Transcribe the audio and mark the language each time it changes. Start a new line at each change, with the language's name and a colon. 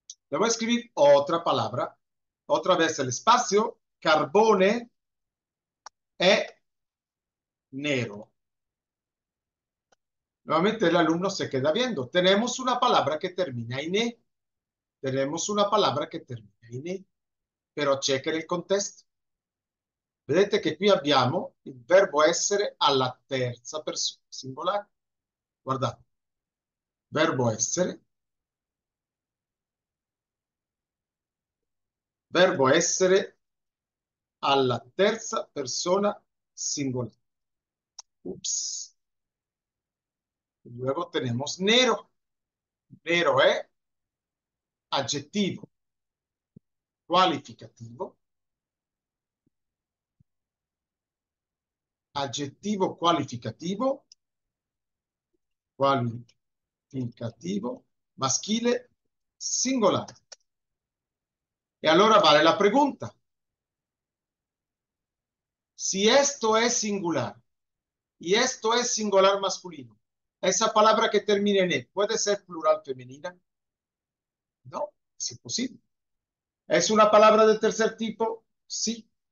Spanish: Le voy a escribir otra palabra. Otra vez el espacio.
Italian: Carbone è nero.
Spanish: Nuevamente el alumno se queda viendo. Tenemos una palabra que termina en E.
Italian: Tenemos una palabra che termina in E. Però
Spanish: checken
Italian: il contesto. Vedete che qui abbiamo il verbo essere alla terza persona singolare. Guardate. Verbo essere. Verbo essere alla terza persona singolare. Ups.
Spanish: Luego
Italian: tenemos nero. Nero è aggettivo qualificativo. Aggettivo qualificativo. Qualificativo maschile singolare. E allora vale la
Spanish: pregunta. Si esto es singular y esto es singular masculino, esa palabra que termina en E, ¿puede ser plural femenina? No, es imposible. ¿Es una palabra del tercer tipo? Sí.